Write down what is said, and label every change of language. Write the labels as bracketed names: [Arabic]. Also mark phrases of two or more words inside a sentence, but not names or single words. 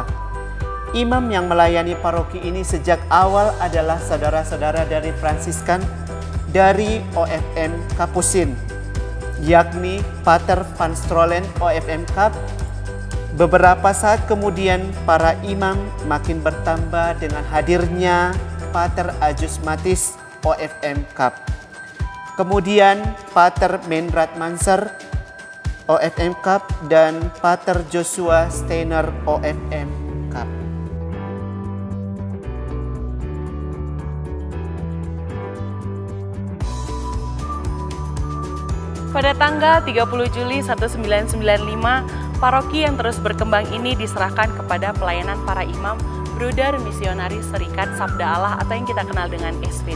[Indonesian] Imam yang melayani paroki ini sejak awal adalah saudara-saudara dari Fransiskan dari OFM Kapusin, yakni Pater Van Stroolen OFM Kap. Beberapa saat kemudian para imam makin bertambah dengan hadirnya Pater Ajus Matis OFM Kap. Kemudian Pater Menrat Manser OFM Kap dan Pater Joshua Steiner OFM Kap. Pada tanggal 30 Juli 1995, paroki yang terus berkembang ini diserahkan kepada pelayanan para imam Bruder Misionaris Serikat Sabda Allah atau yang kita kenal dengan SPD.